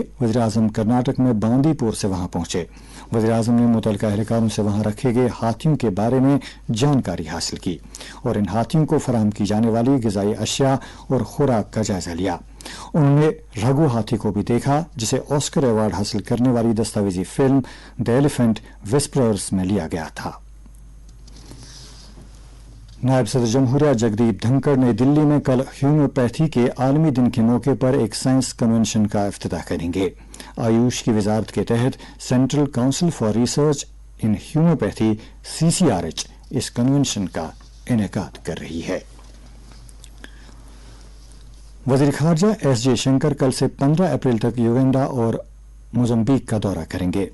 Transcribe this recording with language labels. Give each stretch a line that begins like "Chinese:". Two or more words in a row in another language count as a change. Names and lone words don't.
Urdu: وزیراعظم کرناٹک میں باندی پور سے وہاں پہنچے۔ وزیراعظم نے متعلقہ اہلکاروں سے وہاں رکھے گئے ہاتھیوں کے بارے میں جانکاری حاصل کی اور ان ہاتھیوں کو فراہم کی جانے والی غذائی اشیاء اور خوراک کا جائزہ لیا۔ انہوں نے رگو ہاتھی کو بھی دیکھا جسے آسکر ایوارڈ حاصل کرنے والی دستاویزی فلم دی ایلیفینٹ وسپررز میں لیا گیا تھا۔ نائب صدر جمہوریہ جگدیپ دھنکڑ نئی دلی میں کل ہیومیوپیتھی کے عالمی دن کے موقع پر ایک سائنس کنونشن کا افتتاح کریں گے۔ آیوش کی وزارت کے تحت سینٹرل کونسل فار ریسرچ ان ہیومیوپیتھی CCRH اس کنونشن کا انعقاد کر رہی ہے۔ وزیر خارجہ ایس جے شنکر کل سے 15 اپریل تک یوگینڈا اور موزمبیق کا دورہ کریں گے۔